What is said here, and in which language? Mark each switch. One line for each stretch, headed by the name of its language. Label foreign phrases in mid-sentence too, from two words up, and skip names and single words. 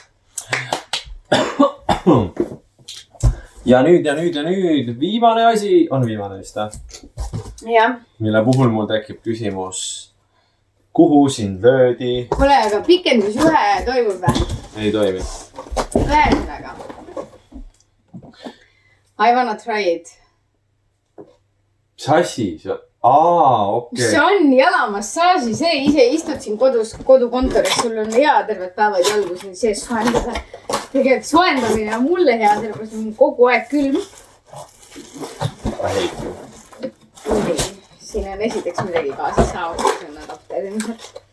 Estonian: ja nüüd viimane asi , on viimane vist või ? jah , mille puhul mul tekib küsimus , kuhu sind löödi ? kuule , aga pikendusjuhe toimub või ? ei toimi . ühesõnaga .
English: I wanna try it .
Estonian: mis asi see on ? okei see on jalamassaaži , see ise istud siin kodukontoris , sul on hea terved päevad jalgus nüüd sees soojendada . tegelikult soojendamine on mulle hea , sellepärast on kogu aeg külm . siin on esiteks midagi kaasas saanud , see on adapter ilmselt .